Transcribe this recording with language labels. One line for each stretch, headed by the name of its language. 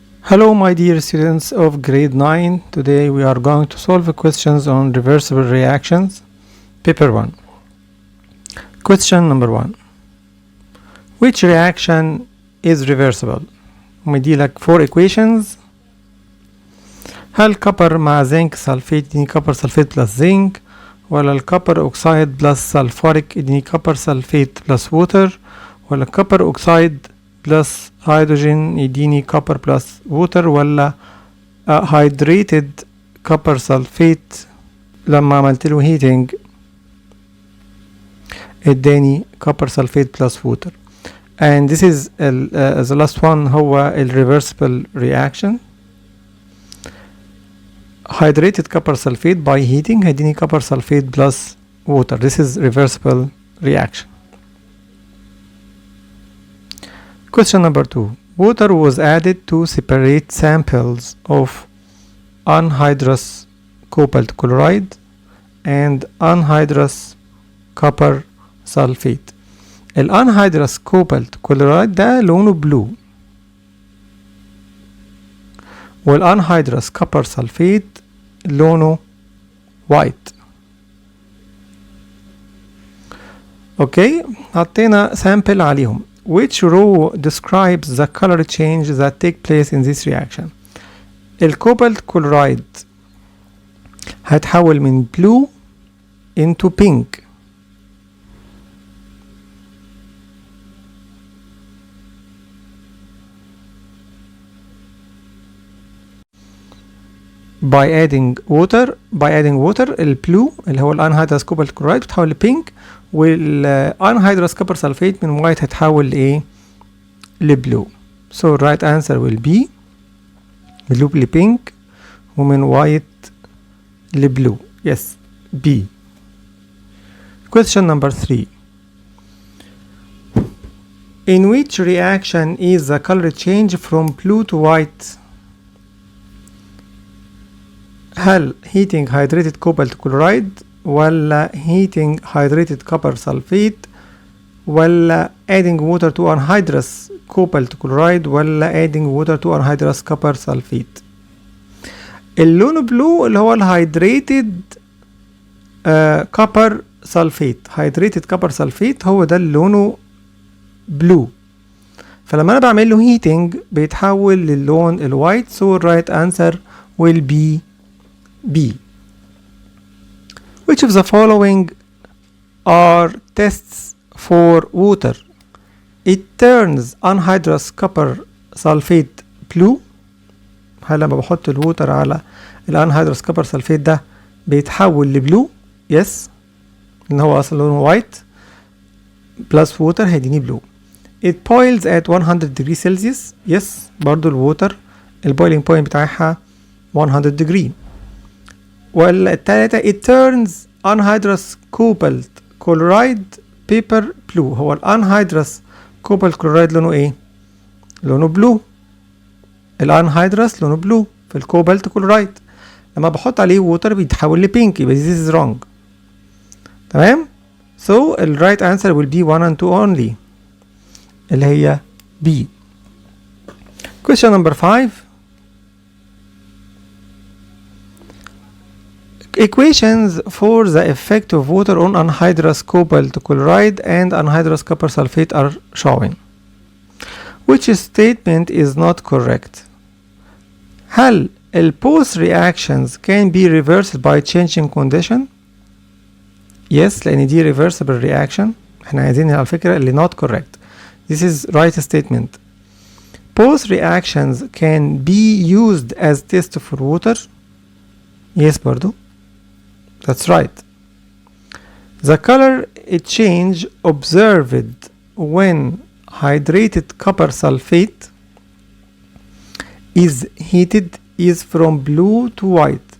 English: Hello my dear students of grade 9. Today we are going to solve questions on reversible reactions, paper 1. Question number 1. Which reaction is reversible؟
Arabic: مديلك
English: 4 equations.
Arabic: هل كبر مع زنك سلفيت يديني كبر سلفيت بلس زنك، ولا الكبر اوكسايد بلس سلفوريك يديني كبر سلفيت بلس ووتر، ولا كبر اوكسايد بلس هيدروجين يديني كوبر بلس ووتر، ولا هيدريتد كوبر سلفيت لما عملت له هيتنج اداني كوبر سلفيت بلس ووتر.
English: and this is the last one
Arabic: هو ال
English: reversible reaction. hydrated copper sulfate by heating
Arabic: هيديني
English: copper sulfate plus water. This is reversible reaction. Question number 2. Water was added to separate samples of anhydrous cobalt chloride and anhydrous copper sulfate.
Arabic: الانهيدرس كوبالت كلورايد ده لونه بلو، والانهيدرس كوبر سلفيت لونه وايت. اوكي، حطينا سامبل عليهم.
English: Which row describes the color change that take place in this reaction؟
Arabic: الكوبالت كلورايد هتحول من
English: blue into pink. by adding water
Arabic: البلو اللي هو الانهيدرس كوبالت كلورايد بتحول لبينك، والانهيدرس كوبر سلفيت من وايت هتحول لايه؟ لبلو.
English: so right answer will be
Arabic: بلو لبينك ومن وايت لبلو.
English: yes B. question number 3. in which reaction is the color change from blue to white؟ هل heating hydrated cobalt chloride، ولا heating hydrated copper sulfate، ولا adding water to anhydrous cobalt chloride، ولا adding water to anhydrous copper sulfate؟
Arabic: اللون بلو اللي هو الهيدريتد
English: copper sulfate.
Arabic: hydrated copper sulfate هو ده اللي لونه بلو، فلما انا بعمل له heating بيتحول للون الوايت.
English: so right answer will be B. Which of the following are tests for water? It turns anhydrous copper sulfate blue.
Arabic: هل لما بحط الووتر على الانهيدرس كوبر سلفيت ده بيتحول لبلو؟ yes، لان هو اصلا لونه وايت بلس ووتر هيديني بلو.
English: It boils at 100 degrees Celsius.
Arabic: yes، برضو الووتر البويلينج بوينت بتاعها 100 degree. ولا التالتة
English: it turns anhydrous cobalt chloride paper blue.
Arabic: هو الانهيدرس كوبالت كلورايد لونه ايه؟ لونه بلو. الانهيدرس لونه بلو في الكوبالت كلورايد، لما بحط عليه ووتر بيتحول لبينك، يبقى
English: this is wrong.
Arabic: تمام؟
English: so the right answer will be 1 and 2 only
Arabic: اللي هي
English: B. question number 5. equations for the effect of water on anhydrous cobalt chloride and anhydrous copper sulfate are showing. Which statement is not correct؟ هل both reactions can be reversed by changing condition؟
Arabic: yes، لأن دي
English: reversible reaction.
Arabic: احنا عايزين على فكرة اللي
English: not correct. this is right statement. both reactions can be used as test for water. yes برضو. that's right. the color change observed when hydrated copper sulfate is heated is from blue to white.